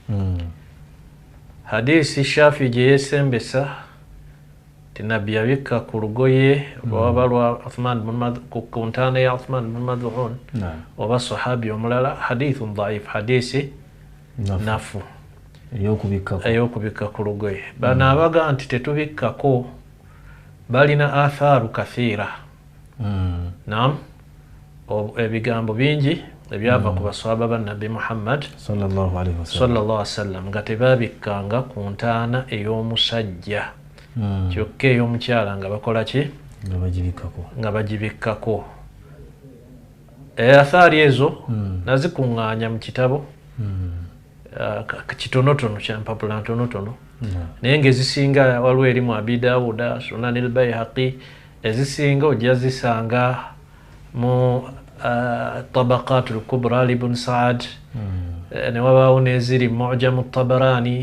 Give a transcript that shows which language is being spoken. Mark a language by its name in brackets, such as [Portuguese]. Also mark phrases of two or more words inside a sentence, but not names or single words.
[Ganda] Hadisi Shafii gye yeesembesa tinabbi yabikka ku lugoye lwaba lwa ku ntaana ya Uthman bin Mad'un oba sahabi omulala, [Arabic] حديث ضعيف, [Ganda] hadisi nafu ey'okubikka ku lugoye. Bano abaga nti tetubikkako balina [Arabic] آثار كثيرة. [Ganda] Naam, ebigambo bingi ebyava ku basahaba ba Nabbi Muhammad [Arabic] صلى الله عليه وسلم [Ganda] nga tebabikkanga ku ntaana ey'omusajja kyokka ey'omukyala nga bakola ki? Nga bagibikkako. Athaari ezo nazikuŋŋaanya mu kitabo kitonotono, kyampapula ntonotono, naye ng'ezisinga waliwo eri mu Abi Dawuda, Sunan al-Bayhaqi, ezisinga ojja zisanga mu Tabaqatul Kubra Ibn Sa'd, ne wabaawo n'eziri Mu'jamu Tabarani.